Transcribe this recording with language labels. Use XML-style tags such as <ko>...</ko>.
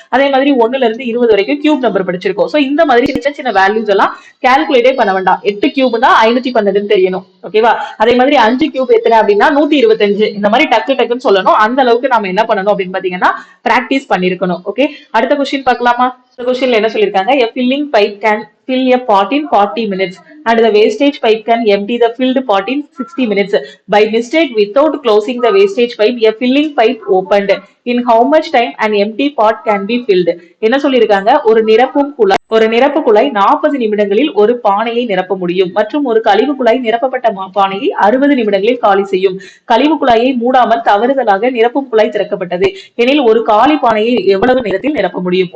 <ta>அதே மாதிரி 1ல இருந்து 20 வரைக்கும் கியூப் நம்பர் படிச்சிருக்கோம். சோ இந்த மாதிரி சின்ன சின்ன வேல்யூஸ் எல்லாம் கால்குலேட்டே பண்ண வேண்டாம். 8 கியூப் தான் 512 தெரியணும். ஓகேவா? அதே மாதிரி 5 கியூப் எத்தனை அப்படின்னா 125. இந்த மாதிரி டக்கு டக்குன்னு சொல்லணும். அந்த அளவுக்கு நாம என்ன பண்ணணும் அப்படின்னு பாத்தீங்கன்னா பிராக்டிஸ் பண்ணிருக்கணும். ஓகே, அடுத்த क्वेश्चन பார்க்கலாமா? இந்த கொஸ்டின்ல என்ன சொல்லிருக்காங்க,</ta> <en>a filling pipe can fill a pot in 40 minutes and the wastage pipe can empty the filled pot in 60 minutes. By mistake, without closing the wastage pipe, a filling pipe opened. In how much time an empty pot can be filled?</en> <ta>என்ன சொல்லிருக்காங்க, ஒரு நிரப்பு குழாய் 40 நிமிடங்களில் ஒரு பானையை நிரப்ப முடியும் மற்றும் ஒரு கழிவு குழாய் நிரப்பப்பட்ட பானையை 60 நிமிடங்களில் காலி செய்யும். கழிவு குழாயை மூடாமல் தவறுதலாக நிரப்பும் குழாய் திறக்கப்பட்டது எனில் ஒரு காலி பானையை எவ்வளவு நேரத்தில் நிரப்ப முடியும்?</ta>